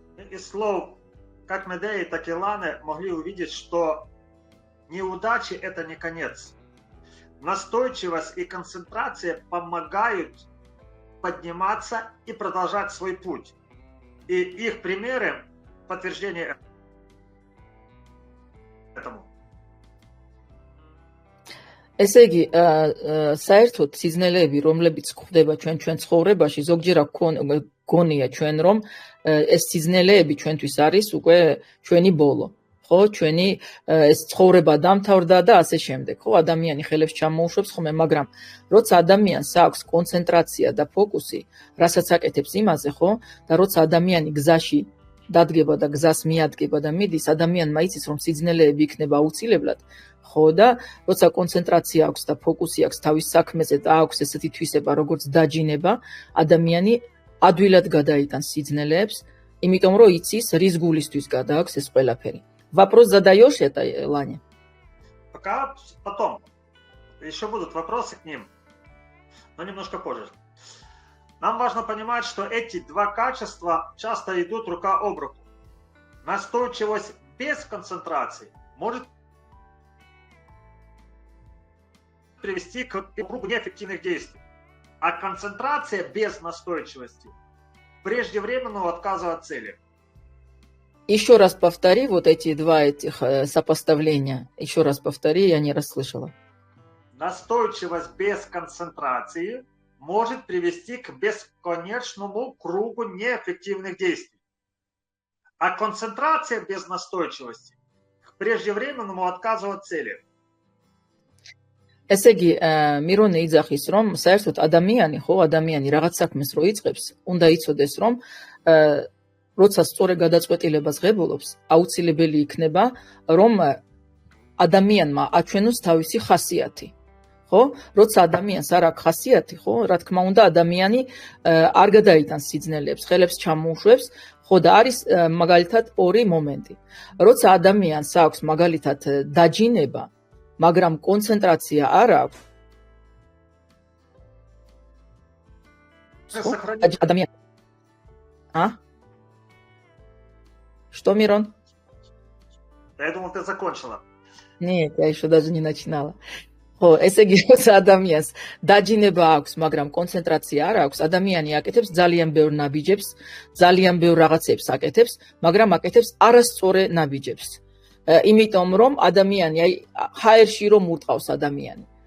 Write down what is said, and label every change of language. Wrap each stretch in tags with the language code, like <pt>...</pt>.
<ru>Из слов как Медеи, так и Ланы могли увидеть, что неудачи – это не конец. Настойчивость и концентрация помогают подниматься и продолжать свой путь. И их примеры подтверждение этому.</ru> <ka>ესე იგი, საერთოდ სიზნელეები, რომლებიც გვხვდება ჩვენ ცხოვრებაში, ზოგჯერ გონია ჩვენ, რომ ეს სიზნელეები ჩვენთვის არის უკვე ჩვენი ბოლო. ხო, ჩვენი ეს ცხოვრება დამთავრდა და ასე შემდეგ. ხო, ადამიანი ხელებს ჩამოუშვებს ხოლმე, მაგრამ როცა ადამიანს აქვს კონცენტრაცია და ფოკუსი, რასაც აკეთებს იმაზე, ხო, და როცა ადამიანი გზაში დადგება და გზას მიადგება და მიდის, ადამიანმა იცის, რომ სიზნელეები იქნება აუცილებლად. ხო და როცა კონცენტრაცია აქვს და ფოკუსი აქვს თავის საქმეზე და აქვს ესეთი თვისება, როგორც დაჯინება, ადამიანი ადვილად გადაიტანს სიზნელეებს, იმიტომ რომ იცის, რის გულისთვის გადააქვს ეს ყველაფერი.</ka> <ru>Вопрос задаешь это, Ланя? Пока потом. Еще будут вопросы к ним, но немножко позже. Нам важно понимать, что эти два качества часто идут рука об руку. Настойчивость без концентрации может привести к кругу неэффективных действий. А концентрация без настойчивости преждевременного отказа от цели. Еще раз повтори вот эти два сопоставления. Еще раз повтори, я не расслышала. Настойчивость без концентрации может привести к бесконечному кругу неэффективных действий. А концентрация без настойчивости к преждевременному отказу от цели.</ru> <ka>ესე იგი, მირონე იძახის, რომ საერთოდ ადამიანი რაღაც საქმეს რო იწყებს, უნდა იცოდეს, რომ როცა სწორე გადაწყვეტილებას ღებულობს, აუცილებელი იქნება, რომ ადამიანმა აჩვენოს თავისი ხასიათი. ხო? როცა ადამიანს არ აქვს ხასიათი, ხო, რა თქმა უნდა, ადამიანი არ გადაიტანს სიზნელეებს, ხელებს ჩამოუშვებს, ხო და არის მაგალითად ორი მომენტი. როცა ადამიანს აქვს მაგალითად დაჯინება, მაგრამ კონცენტრაცია არ აქვს.</ka> <ru>Адам. А? Что, Мирон? Я думал, ты закончила. Нет, я еще даже не начинала.</ru> <ka>ხო, ესე იგი, როცა ადამიანს დაჯინება აქვს, მაგრამ კონცენტრაცია არ აქვს, ადამიანი აკეთებს ძალიან ბევრ ნაბიჯებს, ძალიან ბევრ რაღაცებს აკეთებს, მაგრამ აკეთებს არასწორ ნაბიჯებს. იმიტომ რომ ადამიანი, აი, ჰაერში რომ ურტყავს ადამიანი.</ka>